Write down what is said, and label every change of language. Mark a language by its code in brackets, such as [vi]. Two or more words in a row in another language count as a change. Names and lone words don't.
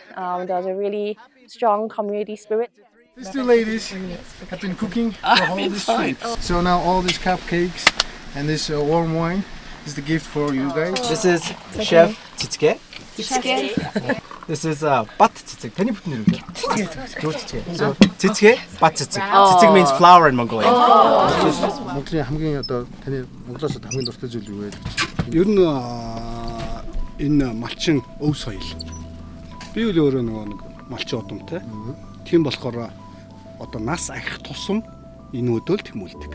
[en] There was a really strong community spirit. These two ladies have been cooking the whole this trip. So now all these cupcakes and this warm wine is the gift for you guys. This is Chef Jacqui. This is bat jacqui. [mn] Таны бүтэн нэр үү? [en] Jacqui. So jacqui, bat jacqui. Jacqui means flower in Mongolian. [mn] Монголын хамгийн одоо таны Монголоос хамгийн дуртай зүйл юу вэ? Ер нь энэ малчин өв соёл. Би үл өөрөө нэг малчин удамтай. Тийм болохоор одоо нас ахих тусам энэ өдөөл тэмүүлдэг.